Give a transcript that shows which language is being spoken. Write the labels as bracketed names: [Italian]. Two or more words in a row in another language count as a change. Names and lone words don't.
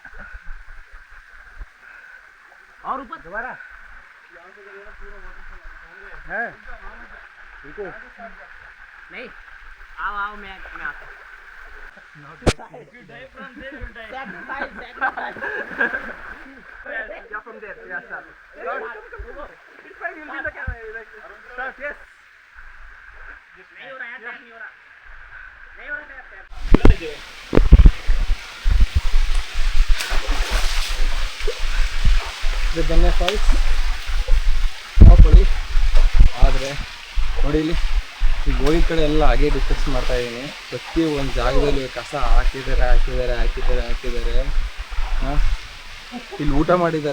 [Hindi] और ऊपर दोबारा है रुको. नहीं आओ आओ मैं आता हूँ. [English] From there, yeah, start. It's fine, you'll be the camera. Start, yes. [Hindi] नहीं हो रहा है, नहीं हो रहा. नहीं हो रहा है. [Kannada] ಇದು ಬೆನ್ನೆ ಫಾಲ್ಸ್ ಹಾಕೊಳ್ಳಿ. ಆದರೆ ನೋಡಿ ಇಲ್ಲಿ ಈಗ ಹೋಗಿದ ಕಡೆ ಎಲ್ಲ ಹಾಗೆ ಡಿಸ್ಕಸ್ ಮಾಡ್ತಾ ಇದ್ದೀನಿ. ಪ್ರತಿ ಒಂದು ಜಾಗದಲ್ಲಿ ಕಸ ಹಾಕಿದ್ದಾರೆ. ಹಾಂ, ಇಲ್ಲಿ ಊಟ ಮಾಡಿದ್ದಾರೆ.